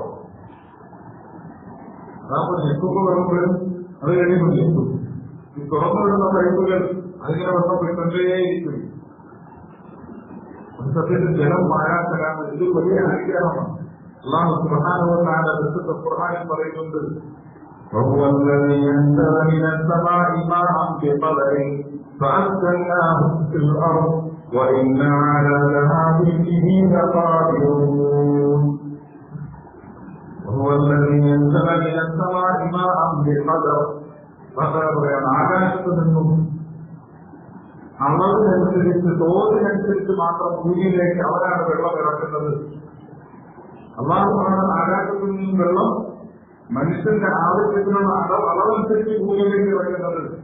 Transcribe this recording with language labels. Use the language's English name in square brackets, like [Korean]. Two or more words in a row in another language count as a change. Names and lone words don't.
[Malayalam] അതാകുമ്പോൾ ഞെക്കുമ്പോൾ വരുമ്പോഴും അത് കഴിയുമ്പോൾ ഞെക്കും. ഈ തുറന്നു വിടുന്ന പൈപ്പുകൾ അതിങ്ങനെ വെള്ളം പോയിക്കൊണ്ടേയിരിക്കും. സത്യത്തിൽ ജലം പാഴാക്കലാണ്. ഇത് വലിയ അനുഗ്രഹമാണ്. [Arabic] الله سبحانه وتعالى [Malayalam] പരിശുദ്ധ ഖുർആനിൽ പറയുന്നുണ്ട്, [Arabic] وهو الذي أنزل من السماء ماء بقدر فأسكناه في الأرض وإنا على ذهاب به لقادرون. وهو الذي أنزل من السماء ماء بقدر. [Malayalam] ആകാശത്ത് നിന്നും അളവിനനുസരിച്ച് തോതിനനുസരിച്ച് മാത്രം ഭൂമിയിലേക്ക് അവരാണ് വെള്ളം ഇറക്കുന്നത്. അല്ലാഹുവാണ് ആകാശത്തു നിന്നും വെള്ളം മനുഷ്യന്റെ ആവശ്യത്തിനുള്ള അളവനുസരിച്ച് ഭൂമിയിലേക്ക് ഇറക്കുന്നത്.